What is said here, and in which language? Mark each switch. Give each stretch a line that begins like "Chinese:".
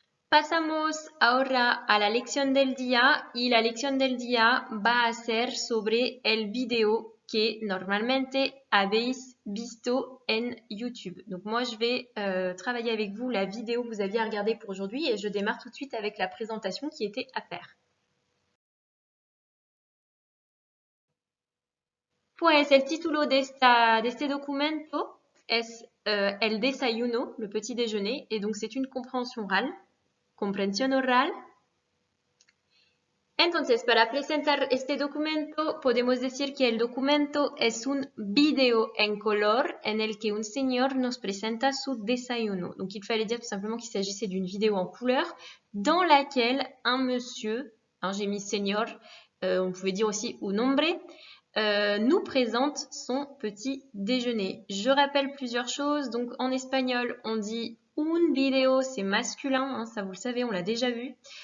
Spanish: Pasamos ahora a la lección del día y la lección del día va a ser sobre el video que normalmente habéis visto en YouTube.
French: Donc moi je vais travailler avec vous la vidéo que vous aviez à regarder pour aujourd'hui et je démarre tout de suite avec la présentation qui était à faire.
Spanish: Pues el título de este documento es El desayuno,
French: le petit déjeuner, et donc c'est une compréhension orale.
Spanish: Comprensión oral. Entonces, para presentar este documento, podemos decir que el documento es un video en color en el que un señor nos presenta su desayuno.
French: Donc, il fallait dire tout simplement qu'il s'agissait d'une vidéo en couleur dans laquelle un monsieur, hein, j'ai mis señor, on pouvait dire aussi un hombre, nous présente son petit déjeuner. Je rappelle plusieurs choses. Donc, en espagnol, on dit un video, c'est masculin, hein, ça vous le savez, on l'a déjà vu.